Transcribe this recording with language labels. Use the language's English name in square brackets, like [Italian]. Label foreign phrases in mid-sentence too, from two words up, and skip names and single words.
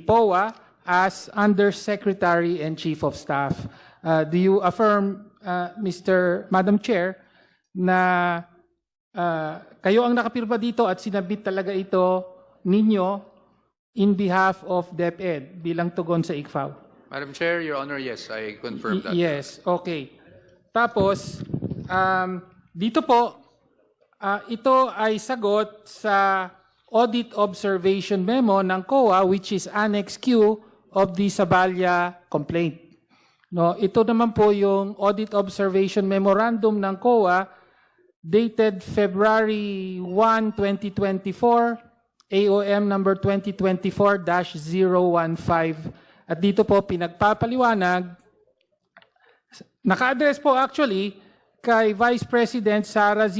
[English] Poa as Undersecretary and Chief of Staff. Do you affirm, Madam Chair, [Filipino] na kayo ang nakapirma dito at sinabit talaga ito ninyo [English] in behalf of DepEd [Filipino] bilang tugon sa ICFAO? [English] Madam Chair, Your Honor, yes, I confirm that. Yes, [Filipino] okay. Tapos, dito po, ito ay sagot sa [English] Audit Observation Memo [Filipino] ng COA, [English] which is Annex Q of the Sabalia complaint. [Filipino] No, ito naman po yung [English] Audit Observation Memorandum [Filipino] ng COA [English] dated February 1, 2024, AOM number 2024-015. [Filipino] At dito po pinagpapaliwanag, naka-address po actually kay Vice President Sara Z.